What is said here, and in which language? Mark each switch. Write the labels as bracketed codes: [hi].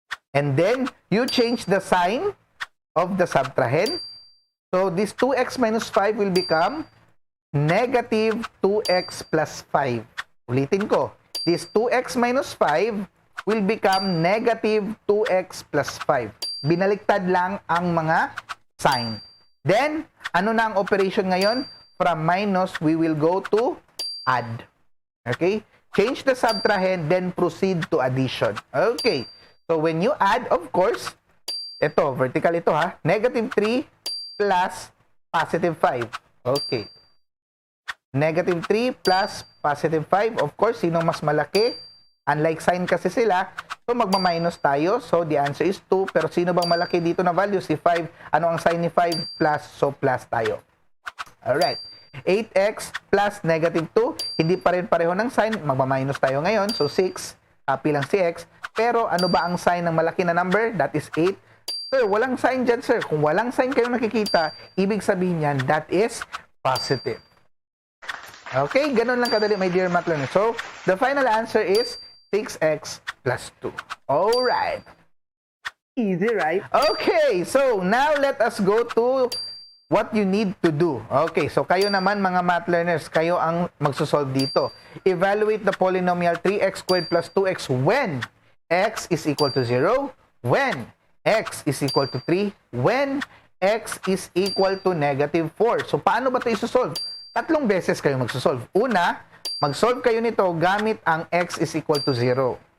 [en] And then, you change the sign of the subtrahend. So, this 2x minus 5 will become negative 2x plus 5. [tl] Ulitin ko. [en] This 2x minus 5 will become negative 2x plus 5. [tl] Binaliktad lang ang mga sign. Then, ano na ang operation ngayon? [en] From minus, we will go to add. Okay? Change the subtrahend, then proceed to addition. Okay. So, when you add, of course, ito, vertical ito ha, negative 3 plus positive 5. Okay. Negative 3 plus positive 5. Of course, [tl] sino mas malaki? Unlike sign kasi sila, so magma-minus tayo. [en] So, the answer is 2. [tl] Pero sino bang malaki dito na value? Si 5. Ano ang sign ni 5? Plus. So, plus tayo. Alright. 8x plus negative 2. Hindi pa rin pareho ng sign. Magma-minus tayo ngayon. So, 6. Copy lang si x. Pero, ano ba ang sign ng malaki na number? [en] That is 8. [tl] Sir, walang sign dyan, sir. Kung walang sign kayo nakikita, ibig sabihin yan, that is positive. Okay? Ganun lang kadali, my dear math learners. [en] So, the final answer is 6x plus 2. Alright. Easy, right? Okay, so now let us go to what you need to do. [tl] Okay, so kayo naman mga math learners, kayo ang magsosolve dito. [en] Evaluate the polynomial 3x squared plus 2x when x is equal to 0, when x is equal to 3, when x is equal to negative 4. [tl] So, paano ba ito isosolve? Tatlong beses kayo magsosolve. Una, mag-solve kayo nito gamit ang x is equal to 0.